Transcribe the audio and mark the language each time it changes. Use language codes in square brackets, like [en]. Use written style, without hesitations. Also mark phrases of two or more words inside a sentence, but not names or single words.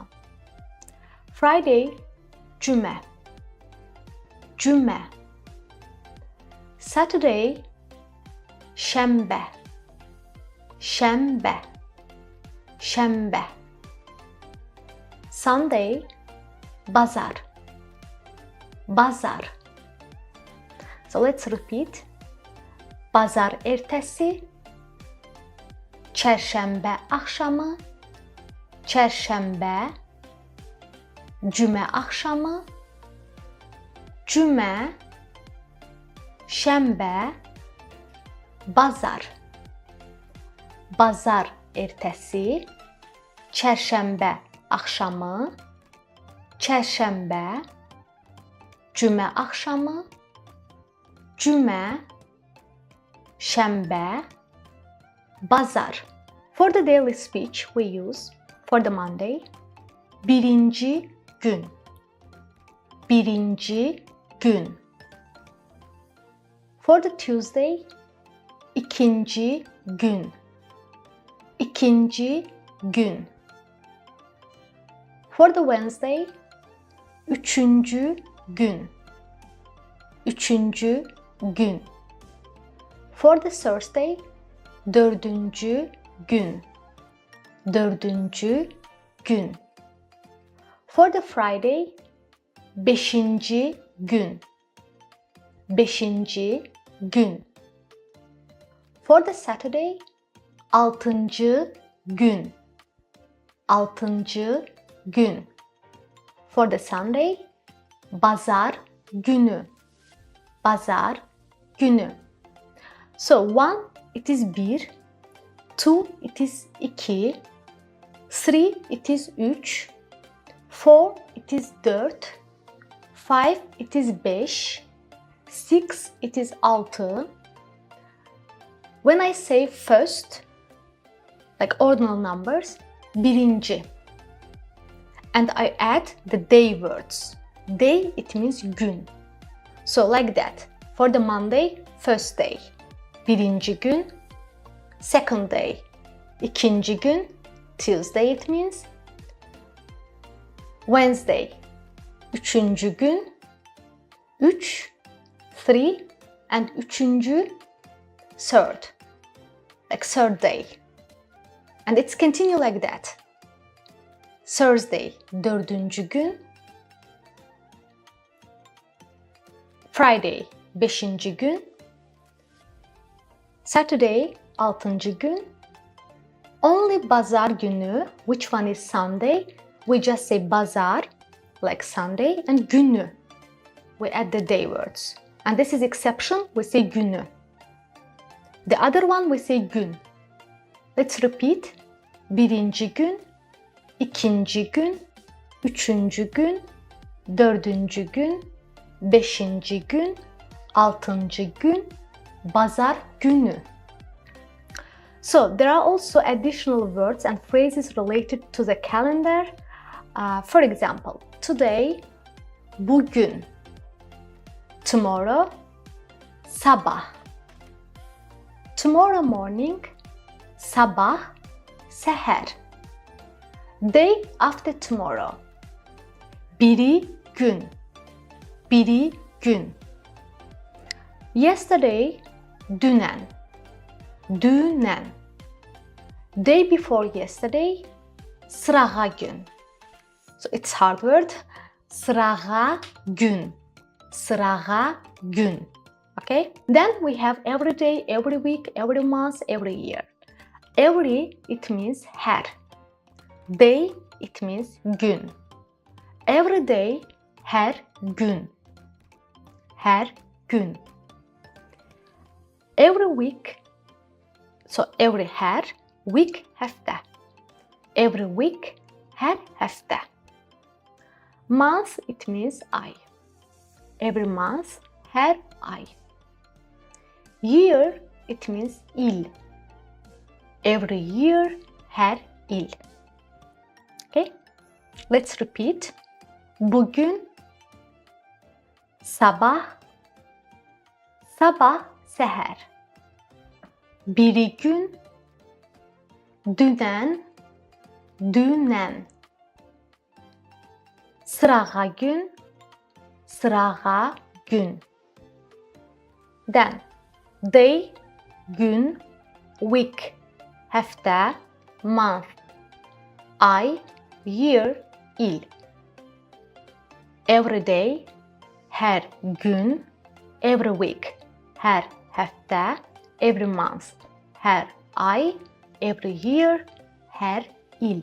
[az] Friday, cümə. Cümə. Saturday, şənbə. Şənbə. Şənbə. Sunday, bazar. Bazar. [en] So let's repeat. [az] Bazar ertəsi, çərşənbə axşamı, çərşənbə, cümə axşamı, cümə, şənbə, bazar. Bazar ertəsi, çərşənbə axşamı, çərşənbə, cümə axşamı, cümə, şənbə, bazar. [en] For the daily speech we use for the Monday, [az] birinci gün. Birinci gün. [en] For the Tuesday, [az] ikinci gün. İkinci gün. [en] For the Wednesday, [az] üçüncü gün. Üçüncü gün. [en] For the Thursday, [az] dördüncü gün. Dördüncü gün. [en] For the Friday, [az] beşinci gün. Beşinci gün. [en] For the Saturday, [az] altıncı gün. Altıncı gün. [en] For the Sunday, [az] bazar günü. Bazar günü. [en] So one, it is bir. Two, it is iki. Three, it is üç. Four, it is dört. Five, it is beş. Six, it is altı. When I say first, like ordinal numbers, birinci. And I add the day words. Day, it means gün. So like that. For the Monday, first day. [az] Birinci gün. [en] Second day. [az] İkinci gün. [en] Tuesday it means. Wednesday. [az] Üçüncü gün. Üç. [en] Three. And üçüncü. Third. Like third day. And it's continue like that. Thursday. [az] Dördüncü gün. [en] Friday. [az] Beşinci gün. Saturday. Altıncı gün. Only bazar günü, [en] which one is Sunday, we just say bazar, like Sunday, and günü. We add the day words. And this is exception, we say günü. The other one we say gün. Let's repeat. [az] Birinci gün, ikinci gün, üçüncü gün, dördüncü gün, beşinci gün, altıncı gün, bazar günü. [en] So there are also additional words and phrases related to the calendar. For example, today, bugün. Tomorrow, sabah. Tomorrow morning, [az] sabah, seher. [en] Day after tomorrow. [az] Biri gün. Biri gün. Yesterday, dünen. Dünen. [en] Day before yesterday, [az] sırağa gün. [en] So it's hard word. [az] Sırağa gün. Sırağa gün. [en] Okay? Then we have every day, every week, every month, every year. Every, it means her. Day, it means gün. Every day, [az] her gün. Her gün. [en] Every week, so every her, week, hafta. Every week, [az] her hafta. [en] Month, it means ay. Every month, [az] her ay. [en] Year, it means il. Every year, [az] her il. [en] Okay, let's repeat. [az] Bugün, sabah, sabah, seher. Biri gün, dünen, dünen. Sırağa gün, sırağa gün. [en] Then, day, gün, week, hafta, month, ay, year, il. Every day, [az] her gün, [en] every week, [az] her hafta, [en] every month, [az] her ay, [en] every year, [az] her il.